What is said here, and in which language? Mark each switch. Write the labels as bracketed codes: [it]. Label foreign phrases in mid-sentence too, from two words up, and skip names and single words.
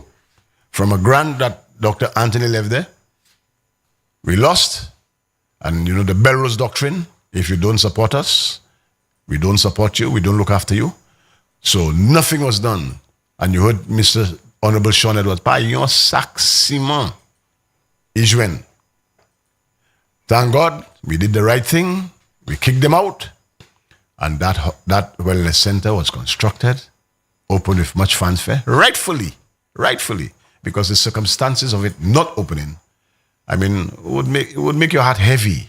[en] From a grant that Dr. Anthony left there, we lost. And the Belrose doctrine, if you don't support us, we don't support you, we don't look after you. So nothing was done. And you heard Mr. Honorable Sean Edwards, [acf] pa yon sac ciment. Ijwen. [en] Thank God, we did the right thing. We kicked them out. And that wellness center was constructed, opened with much fanfare, rightfully, because the circumstances of it not opening, I mean, would make your heart heavy.